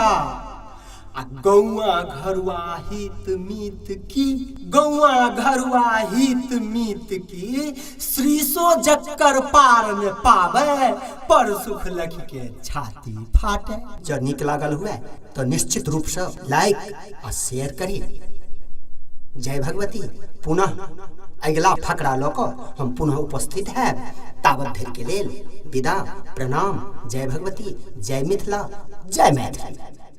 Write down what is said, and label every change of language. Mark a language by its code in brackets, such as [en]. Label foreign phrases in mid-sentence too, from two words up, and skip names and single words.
[mai] आ गौआ घरुआ हित मीत की, गौआ घरुआ हित मीत की। श्रीसो जक्कर पार न पावे, पर सुख लखि के छाती फाटे। जब नीक लागल हुए तो निश्चित रूप से लाइक और शेयर करिए। जय भगवती। पुनः अगला फकरा लऽ कऽ हम पुनः उपस्थित है। तावत धरि के लेल विदा, प्रणाम। जय भगवती, जय मिथिला, जय मैथिली।